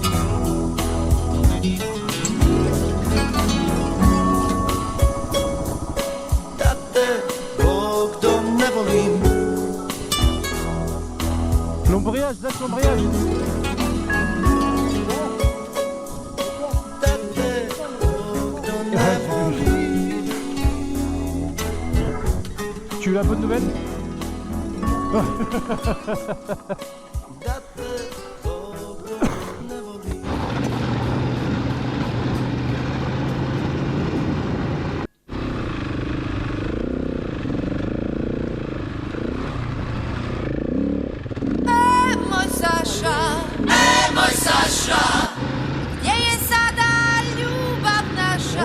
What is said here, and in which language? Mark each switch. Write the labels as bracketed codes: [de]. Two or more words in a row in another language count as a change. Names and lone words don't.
[hr] Da te Bog da ne volim. [fr] L'embrayage, laisse l'embrayage. [hr] Da te Bog da ne volim. [fr] Tu as la bonne nouvelle? [hr] Da te Bog da ne volim. Moj Saša, gdje je sada ljubav naša?